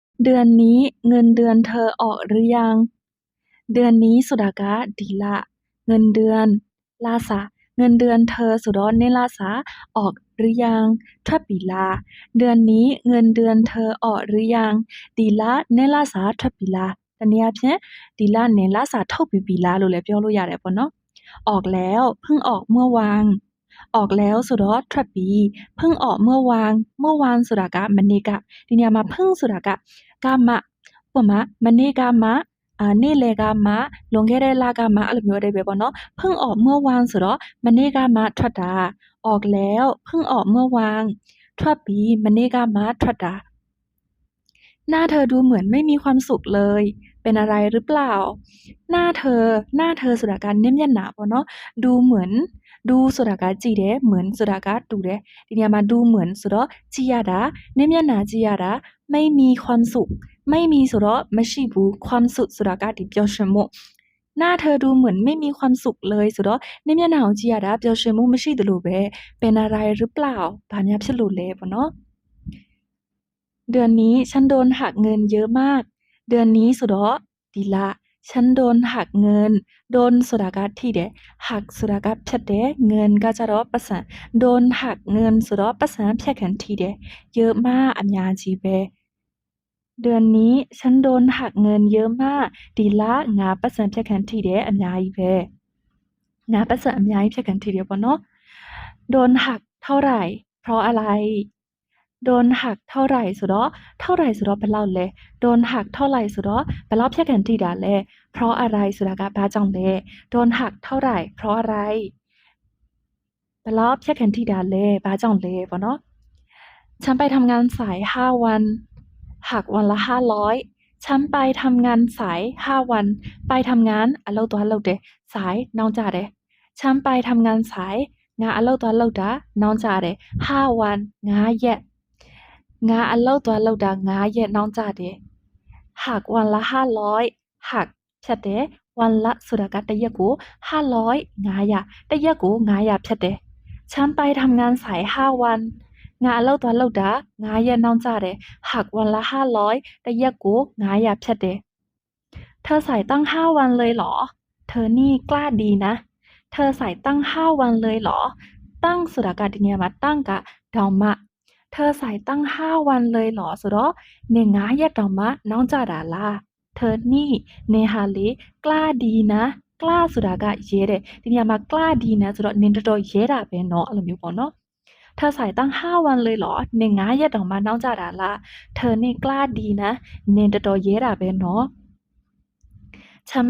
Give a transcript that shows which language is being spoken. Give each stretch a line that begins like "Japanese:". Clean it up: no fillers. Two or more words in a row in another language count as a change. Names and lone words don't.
Thai: เดือนนี้เงินเดือนเธอออกหรือยังเดือนนี้สุดากะดีละเงินเดือนลาสาเงินเดือนเธอสุดอนเนลาสาออกหรือยัง
Burmese: ထွက်ပြီလား
Thai: เดือนนี้เงินเดือนเธอออกหรือยัง
Burmese: ဒီလနဲ့လစာထွက်ပြီလားတနည်းအားဖြင့်ဒီလနဲ့လစာထုတ်ပြီးပြီလားလို့လည်းပြောလို့ရတယ်ပေါ့နော်
Thai: ออกแล้วเพิ่งออกเมื่อวานออกแล้ว
Burmese: ဆိုတော့ထွက်ပြီ
Thai: เพิ่งออกเมื่อวาน
Burmese: ဆိုတာကမနေ့ကဒီနေရာမှာ
Thai: เพิ่ง
Burmese: ဆိုတာကမှဥပမာမနေ့ကမှနေ့လယ်ကမှလွန်ခဲ့တဲ့လကမှအဲ့လိုမျိုးအဓိပ္ပာယ်ပေါ့နော်
Thai: เพิ่งออกเมื่อวาน
Burmese: ဆိုတော့မနေ့ကမှထွက်တာ
Thai: ออกแล้วเพิ่งออกเมื่อวาน
Burmese: ထွက်ပြီမနေ့ကမှထွက်တာ
Thai: หน้าเธอดูเหมือนไม่มีความสุขเลยเป็นอะไรหรือเปล่าหน้าเธอ
Burmese: ဆိုတာကနင့်မျက်နှာပေါ့နော်ดูเห มือนดูဆိုတာကကြည့်တယ်เหมือนဆိုတာကတူတယ်ဒီနေရာမှာดูเหมือนဆိုတော့ကြည့်ရတာနင့်မျက်နှာကြည့်ရတာ
Thai: ไม่มีความสุขไม่มี
Burmese: ဆိုတော့မရှိဘူးความสุขဆိုတာကဒီပျော်ရွှင်မှု
Thai: หน้าเธอดูเหมือนไม่มีความสุขเลย
Burmese: ဆိုတော့နင့်မျက်နှာ ကိုကြည့်ရတာပျော်ရွှင်မှုမရှိသလိုပဲ
Thai: เป็นอะไรหรือเปล่า
Burmese: ဘာများဖြစ်လို့လဲပေါ့နော်
Thai: เดือนนี้ฉันโดนหักเงินเยอะมากเดือนนี้
Burmese: ဆိုတော့ဒီလ
Thai: ฉันโดนหักเงินโด
Burmese: นဆိုတာကထိတယ်หักဆိုတာကဖြတ်တယ်เงินကကြတော့ပတ်စံ
Thai: โดนหักเงิน
Burmese: ဆိုတော့ပတ်စံဖြတ်ခံထိတယ်
Thai: เยอะมาก
Burmese: အများ ကြီးပဲ
Thai: เดือนนี้ฉันโดนหักเงินเยอะมาก
Burmese: ဒီလငါပတ်စံဖြတ်ခံထိတယ်အများကြီးပဲငါပတ်စံ အများကြီးဖြတ်ခံထိတယ်ပေါ့နော်
Thai: โดนหักเท่าไหร่เพราะอะไรโดนหักเท่าไหร่
Burmese: ဆိုတော့ဘယ်လောက်လဲ
Thai: โดนหักเท่าไหร่
Burmese: ဆိုတော့ဘယ်လောက်ဖြတ်ခံထိတာလဲเพราะอะไรဆိုတာကဘာကြောင့်လဲ
Thai: โดนหักเท่าไหร่เพราะอะไร
Burmese: ဘယ်လောက်ဖြတ်ခံထိတာလဲဘာကြောင့်လဲပေါ့နော်
Thai: ฉันไปทำงานสาย5วันหักวันละ
Burmese: 500
Thai: ฉันไปทำงานสาย5วันไปทำงาน
Burmese: အလုပ်သွားလုပ်တယ်สายနောက်ကျတယ်
Thai: ฉันไปทำงานสาย
Burmese: ငါအလုပ်သွားလုပ်တာနောက်ကျတယ်
Thai: 5 วัน
Burmese: 5 ရက်ငါအလုပ်သွားလုပ်တာ5ရက်နောက်ကျတယ်
Thai: หักวันละ500
Burmese: หักဖြတ်တယ်วันละဆိုတာကတစ်ရက်ကို500 500တစ်ရက်ကို500ဖြတ်တယ်
Thai: ฉันไปทำงานสาย5วัน
Burmese: ငါအလုပ်သွားလုပ်တာ5ရက်နောက်ကျတယ်
Thai: หักวันละ500
Burmese: တစ်ရက်ကို500ဖြတ်တယ်
Thai: เธอใส่ตั้ง5วันเลยเหรอเธอนี่กล้าดีนะเธอใส่ตั้ง5วันเลยเหรอตั้ง
Burmese: ဆိုတာကဒီနေရာမှာตั้งကတောင်မှ
Thai: เธอใส่ตั้ง5 วันเลยเหรอ
Burmese: ဆိုတော့နေ9ရက်တောင်မှနောက်ကျတာလား
Thai: เธอนี่
Burmese: နေဟာလေ
Thai: กล้าดีนะ
Burmese: กล้าဆိုတာကရဲတယ်ဒီနေရာမှာ
Thai: กล้าดีนะ
Burmese: ဆိုတော့နင်တော်တော်ရဲတာပဲ เนาะအဲ့လိုမျိုးပေါ့เนาะ
Thai: เธอใส่ตั้ง5วันเลยเหรอ
Burmese: နေ9ရက်တောင်မှနောက်ကျတာလား
Thai: เธอนี่กล้าดีนะ
Burmese: နင်တော်တော်ရဲတာပဲเนาะ
Thai: ฉันไม่